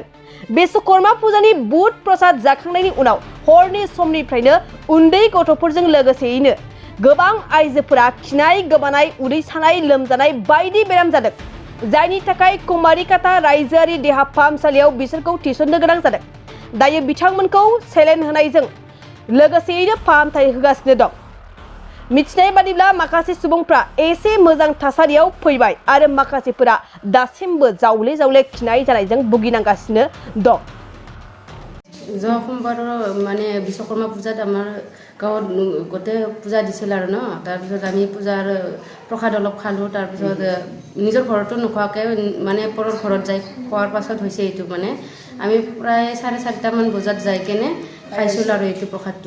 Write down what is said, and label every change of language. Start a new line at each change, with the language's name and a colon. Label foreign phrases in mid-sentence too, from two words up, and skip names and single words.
Bodo: विश्वकर्मा फुजानि बुट प्रसाद जाखांनायनि उनाव हरनि समनिफ्रायनो उन्दै गथ'फोरजों लोगोसेयैनो गोबां आइजोफोरा खिनाय गोबानाय उदै सानाय लोमजानाय बायदि बेराम जादों, जायनि थाखाय कुमारिकाटा रायजोआरि देहा फाहामसालियाव बिसोरखौ थिसननो गोनां जादों। दायो बिथांमोनखौ सेलाइन होनायजों लोगोसेयैनो फाहामथाय होगासिनो दं। मिथिनाय बादिब्ला माखासे सुबुंफ्रा एसे मोजां थासारियाव फैबाय आरो माखासेफोरा दासिमबो जावले जावले खिनाय जानायजों भुगिनांगासिनो दं।
Assamese: যোৱা সোমবাৰৰ মানে বিশ্বকৰ্মা পূজাত আমাৰ গাঁৱত গোটেই পূজা দিছিল আৰু ন, তাৰপিছত আমি পূজাৰ প্ৰসাদ অলপ খালোঁ। তাৰপিছত নিজৰ ঘৰতো নোখোৱাকৈ মানে পৰৰ ঘৰত যাই খোৱাৰ পাছত হৈছে এইটো মানে আমি প্ৰায় 4:30মান বজাত যাই কেনে খাইছিলোঁ আৰু এইটো প্ৰসাদটো।